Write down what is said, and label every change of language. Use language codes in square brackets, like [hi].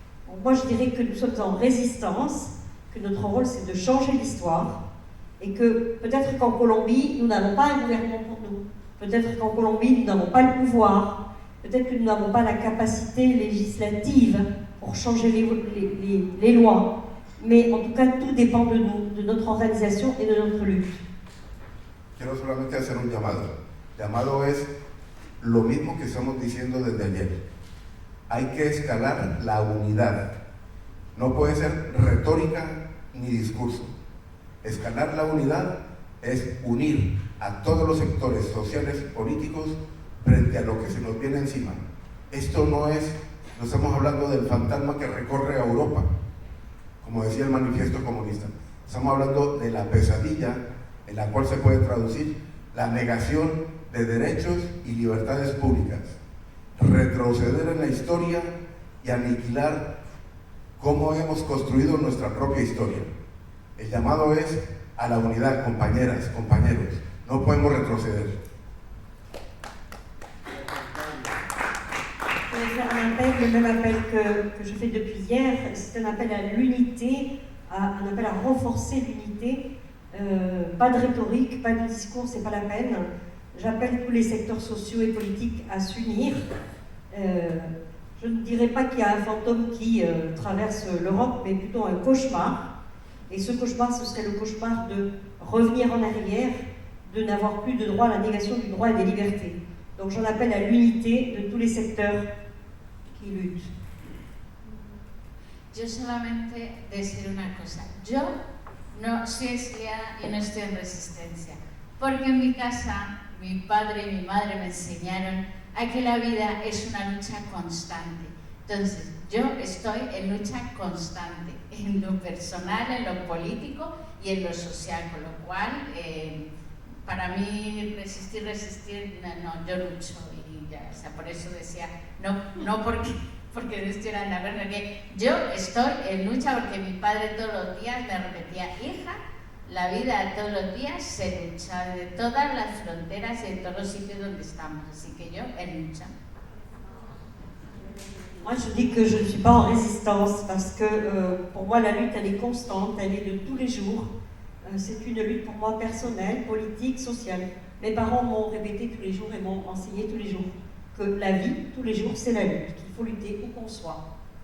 [fr] Donc moi, je dirais que nous sommes en résistance, que notre rôle, c'est de changer l'histoire, et que peut-être qu'en Colombie, nous n'avons pas un gouvernement pour nous. Peut-être qu'en Colombie, nous n'avons pas le pouvoir. Peut-être que nous n'avons pas la capacité législative pour changer les lois. Mais en tout cas, tout dépend de nous, de notre organisation et de notre lutte. [es] Quiero solamente hacer un llamado. El llamado es lo mismo que estamos diciendo desde ayer. Hay que escalar la unidad. No puede ser retórica ni discurso. Escalar la unidad es unir a todos los sectores sociales y políticos frente a lo que se nos viene encima. Esto no estamos hablando del fantasma que recorre a Europa, como decía el manifiesto comunista. Estamos hablando de la pesadilla en la cual se puede traducir la negación de derechos y libertades públicas, retroceder en la historia y aniquilar cómo hemos construido nuestra propia historia. El llamado es a la unidad, compañeras, compañeros, no podemos retroceder. [fr] Je vais faire un appel, le même appel que je fais depuis hier, c'est un appel à l'unité, un appel à renforcer l'unité. Pas de rhétorique, pas de discours, c'est pas la peine. J'appelle tous les secteurs sociaux et politiques à s'unir. Je ne dirais pas qu'il y a un fantôme qui traverse l'Europe, mais plutôt un cauchemar. Et ce cauchemar, ce serait le cauchemar de revenir en arrière, de n'avoir plus de droit à la négation du droit et des libertés. Donc j'en appelle à l'unité de tous les secteurs qui luttent. [es] Yo solamente decir una cosa. Yo no soy exiliada y no estoy en resistencia, porque en mi casa mi padre y mi madre me enseñaron a que la vida es una lucha constante. Entonces, yo estoy en lucha constante, en lo personal, en lo político y en lo social, con lo cual, para mí resistir, no, yo lucho y ya, o sea, por eso decía, no porque no estuviera en la guerra, que yo estoy en lucha porque mi padre todos los días me repetía, hija, la vida todos los días se lucha de todas las fronteras y de todos los sitios donde estamos, así que yo en lucha. [fr] Moi, je dis que je ne suis pas en résistance parce que pour moi, la lutte, elle est constante, elle est de tous les jours. C'est une lutte pour moi personnelle, politique, sociale. Mes parents m'ont répété tous les jours et m'ont enseigné tous les jours que la vie, tous les jours, c'est la lutte, qu'il faut lutter où qu'on soit.